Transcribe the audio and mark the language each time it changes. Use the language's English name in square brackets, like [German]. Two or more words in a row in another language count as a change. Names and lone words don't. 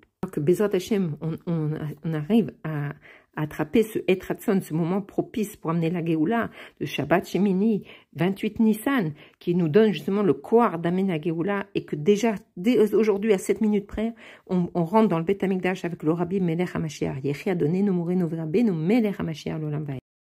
[French] Alors que [Hebrew] בעזרת השם, [French] on arrive à attraper ce Etratson, ce moment propice pour amener la Géoula de Shabbat Shemini, 28 Nissan, qui nous donne justement le koar d'amener la Géoula, et que déjà, dès aujourd'hui, à 7 minutes près, on rentre dans le [Hebrew] בית המקדש [French] avec le [Hebrew] רבי מלך המשיח. יחי אדוננו מורנו ורבינו מלך המשיח לעולם ועד.